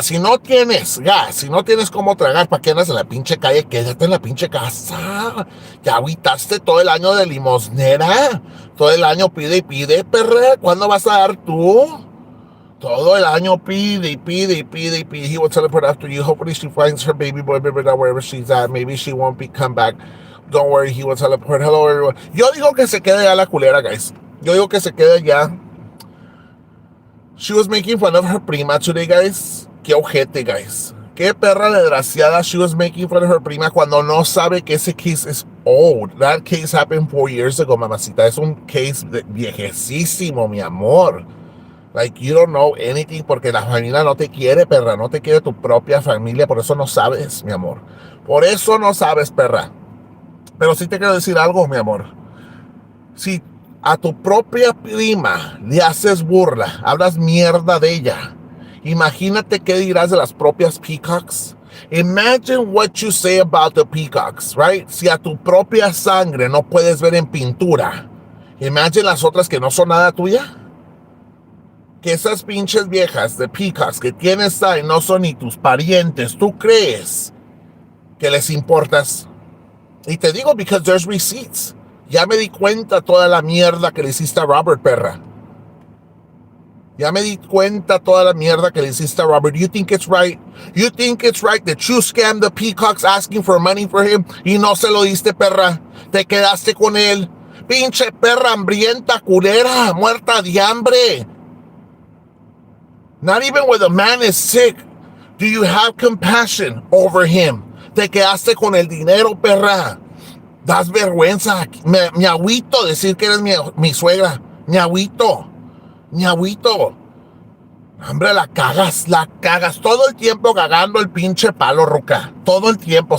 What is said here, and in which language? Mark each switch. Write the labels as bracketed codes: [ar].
[es] Si no tienes gas, si no tienes cómo tragar, ¿para qué andas en la pinche calle? Quédate en la pinche casa. Ya agüitaste todo el año de limosnera. Todo el año pide y pide, perra. ¿Cuándo vas a dar tú? Todo el año pide. [en] He will teleport after you. Hopefully she finds her baby boy, baby doll, wherever she's at. Maybe she won't come back. Don't worry, he will teleport. Hello, everyone. [es] Yo digo que se quede ya la culera, guys. Yo digo que se quede ya. [en] She was making fun of her prima today, guys. [es] Qué ojete, [en] guys. [es] Qué perra desgraciada. [en] She was making fun of her prima [es] cuando no sabe que ese [en] case is old. That case happened 4 years ago, mamacita. [es] Es un case viejecísimo, mi amor. [en] Like, you don't know anything [es] porque la familia no te quiere, perra. No te quiere tu propia familia. Por eso no sabes, mi amor. Por eso no sabes, perra. Pero sí te quiero decir algo, mi amor. Si a tu propia prima le haces burla, hablas mierda de ella, imagínate qué dirás de las propias peacocks. [en] Imagine what you say about the peacocks, right? [es] Si a tu propia sangre no puedes ver en pintura, imagine las otras que no son nada tuya. que esas pinches viejas de Peacocks que tienes ahí no son ni tus parientes, ¿tú crees que les importas? Y te digo [en] because there's receipts. [es] Ya me di cuenta toda la mierda que le hiciste a Robert, perra. Ya me di cuenta toda la mierda que le hiciste a Robert. [en] You think it's right? You think it's right that you scammed the Peacocks asking for money for him [es] y no se lo diste, perra? Te quedaste con él. Pinche perra hambrienta, culera, muerta de hambre. [en] Not even when the man is sick do you have compassion over him. [es] Te quedaste con el dinero, perra. Das vergüenza. Me agüito decir que eres mi suegra. Me agüito. Hombre, la cagas. Todo el tiempo cagando el pinche palo, ruca. Todo el tiempo.